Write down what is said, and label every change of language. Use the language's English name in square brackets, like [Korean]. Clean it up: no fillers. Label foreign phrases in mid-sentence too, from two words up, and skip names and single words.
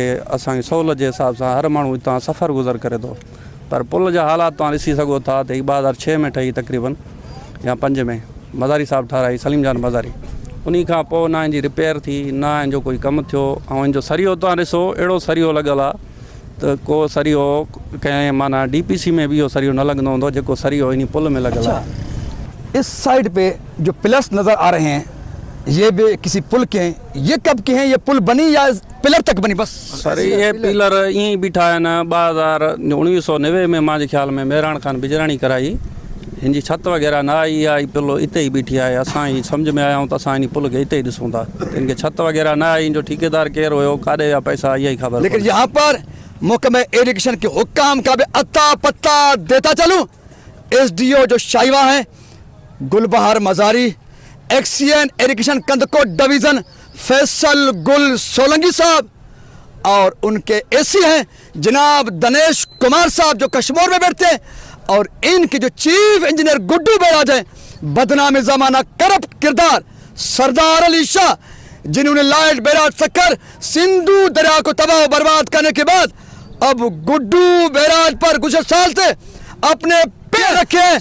[Sindhi] असांजी सहूलियत जे हिसाब सां हर माण्हू हितां सफ़र गुज़र करे थो पर पुल जा हालात तव्हां ॾिसी सघो था त 2006 में ठही तक़रीबन या 5 में मज़ारी साहिबु ठाराई सलीम जान मज़ारी उन खां पोइ न हिनजी रिपेयर थी न हिन जो कोई कमु थियो ऐं हिन जो सरियो तव्हां ॾिसो अहिड़ो सरियो लॻल आहे त को सरियो कंहिं माना DPC में बि इहो सरियो न लॻंदो हूंदो जेको सरियो इन पुल में लॻल आहे [Urdu] اس سائیڈ پہ جو پلرز نظر آ رہے ہیں یہ بھی کسی پل کے ہیں یہ کب کے ہیں یہ پل بنی یا پلر تک بنی بس [Sindhi] सर ये पिलर ईअं ई बीठा आहिनि 1990 में मुंहिंजे ख़्याल में मेहरान ख़ान बिजराणी कराई हिन जी छत वग़ैरह न आई आहे पुल हिते ई बीठी आहे असां ई सम्झ में आया आहियूं त असां इन पुल खे हिते ई ॾिसूं था हिन खे छत वग़ैरह न आई जो ठेकेदार केरु हुयो काॾे विया पैसा इहा ई ख़बर [Urdu] لیکن یہاں پر محکمے اریگیشن کے حکام کا بھی اتا پتا دیتا چلوں SDO جو شائوا ہے گلبہار مزاری ایکسیئن اریگیشن کندکوٹ ڈویژن فیصل گل سولنگی صاحب اور ان کے AC ہیں جناب دنیش کمار صاحب جو کشمیر میں بیٹھتے ہیں اور ان کے جو چیف انجینئر گڈو بیراج ہیں بدنام زمانہ کرپٹ کردار سردار علی شاہ جنہوں نے لائٹ بیراج سکر سندھو دریا کو تباہ برباد کرنے کے بعد اب گڈو بیراج پر گزر سال سے اپنے پیر رکھے ہیں.